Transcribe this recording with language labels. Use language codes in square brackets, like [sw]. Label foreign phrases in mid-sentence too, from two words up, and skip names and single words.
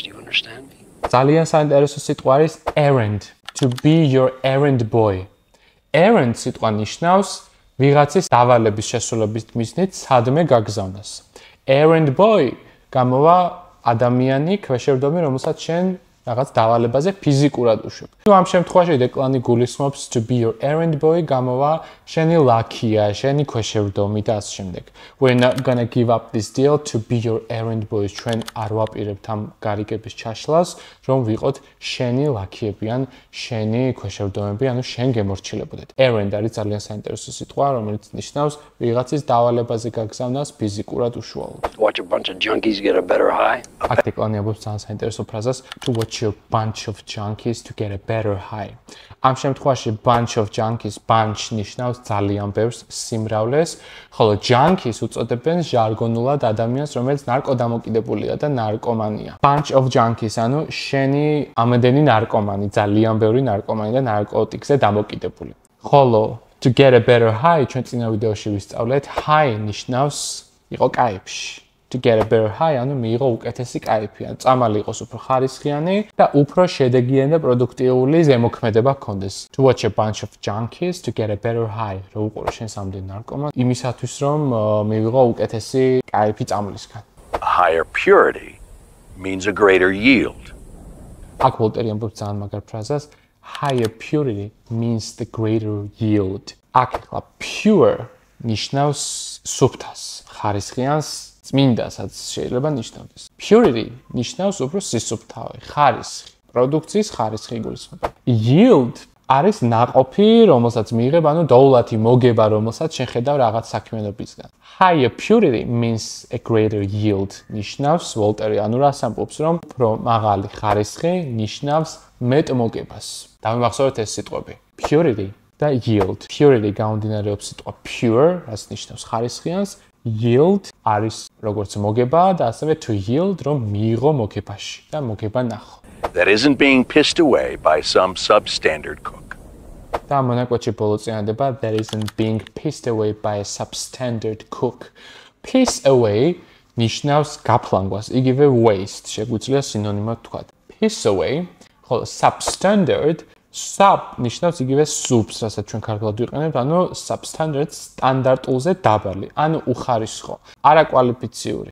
[en] Do you understand me? [ka] ძალიან საინტერესო სიტყვა არის [en] errand, to be your errand boy. [ka] Errand სიტყვა ნიშნავს ვიღაცის დავალების შესრულების მიზნით სადმე გაგზავნას. [en] Errand boy [ka] გამოვა ადამიანი, ქვეშევრდომი, რომელსაც შენ რაღაც დავალებაზე ფიზიკურად უშვებ. ნუ ამ შემთხვევაში დეკლანი გულისხმობს [en] to be your errand boy [ka] გამოვა შენი ლაქია, შენი ქვეშევრდომი და ასე შემდეგ. [en] We're not going to give up this deal to be your errand boys. [ka] ჩვენ არ ვაპირებთ ამ გარიგების ჩაშლას, რომ ვიყოთ შენი ლაქიები ან შენი ქვეშევრდომები, ანუ შენ გემორჩილებოდეთ. Errand არის ძალიან საინტერესო სიტყვა, რომელიც ნიშნავს ვიღაცის დავალებაზე გაგზავნას ფიზიკურად უშუალოდ. [en] Watch a bunch of junkies get a better high. [ka] აქ დეკლანი ამბობს ძალიან საინტერესო ფრაზას [en] to watch a bunch of junkies to get a better high. [ka] ამ შემთხვევაში [en] bunch of junkies, [ka] bunch ნიშნავს ძალიან ბევრს, სიმრავლეს, ხოლო junkies უწოდებენ ჟარგონულად ადამიანს, რომელიც ნარკოდამოკიდებულია და ნარკომანია. [en] Bunch of junkies, [ka] ანუ შენი ამდენი ნარკომანი, ძალიან ბევრი ნარკომანი და ნარკოტიკზე დამოკიდებული. [en] ხოლო to get a better high, [ka] ჩვენ წინა ვიდეოში ვისწავლეთ, high ნიშნავს იყო კაიფში. [en] To get a better high, [ka] ანუ მიიღო უკეთესი კაიფი, ან წამალი იყოს უფრო ხარისხიანი და უფრო შედეგიანი და პროდუქტიული ზემოქმედება გქონდეს. [en] To watch a bunch of junkies to get a better high. [ka] რო უყურო შენ სამდენ ნარკომანს, იმისათვის რომ მიიღო უკეთესი კაიფი წამლისგან. [en] Higher purity means a greater yield. [ka] აქ ვოლტერი ამბობს ძალიან მაგარ ფრაზას, [en] higher purity means the greater yield. [ka] აქ ახლა pure ნიშნავს სუფთას, ხარისხიანს, წმინდასაც შეიძლება ნიშნავდეს. Purity ნიშნავს უფრო სისუფთავე, ხარისხი, პროდუქციის ხარისხი იგულისხმება. Yield არის ნაყოფი, რომელსაც მიიღებ, ანუ დოულათი მოგება, რომელსაც შენ ხედავ რაღაც საქმიანობისგან. [en] Higher purity means a greater yield. [ka] ნიშნავს ვოლტერი, ანუ რას ამბობს, რომ უფრო მაღალი ხარისხი ნიშნავს მეტ მოგებას. დავიმახსოვრეთ ეს სიტყვები. Purity და yield. Purity გამომდინარეობს სიტყვა pure, რაც ნიშნავს ხარისხიანს. Yield არის როგორც მოგება და ასევე [en] to yield, [ka] რომ მიიღო მოგებაში და მოგება ნახო. [en] That isn't being pissed away by some substandard cook. [ka] და მონაკვეთში ბოლო წინადება [en] that isn't being pissed away by a substandard cook. Piss away [ka] ნიშნავს გაფლანგვას, იგივე waste, შეგვიძლია სინონიმად ვთქვათ. [en] Piss away, [ka] ხოლო substandard, sub ნიშნავს იგივე soups, რასაც ჩვენ ქართულად ვიყენებთ, ანუ substandard სტანდარტულზე დაბალი, ანუ უხარისხო, არაკვალიფიციური.